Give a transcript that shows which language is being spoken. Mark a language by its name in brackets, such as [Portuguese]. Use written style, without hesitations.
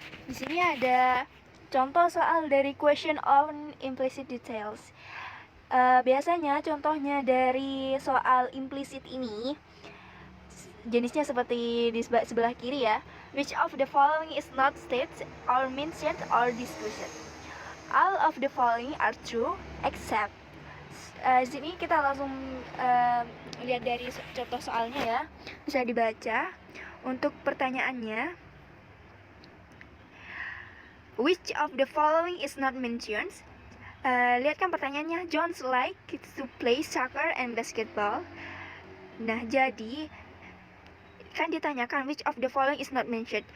[Indonesian] Di sini ada contoh soal dari [English] question on implicit details. [Indonesian] Biasanya contohnya dari soal implisit ini jenisnya seperti di sebelah kiri ya. [English] Which of the following is not stated or mentioned or discussed? All of the following are true except. [Indonesian] Sini kita langsung lihat dari contoh soalnya ya. Bisa dibaca. Untuk pertanyaannya, [English] which of the following is not mentioned? [Indonesian] Lihat kan pertanyaannya, [English] John's like to play soccer and basketball. [Indonesian] Nah, jadi kan ditanyakan [English] which of the following is not mentioned.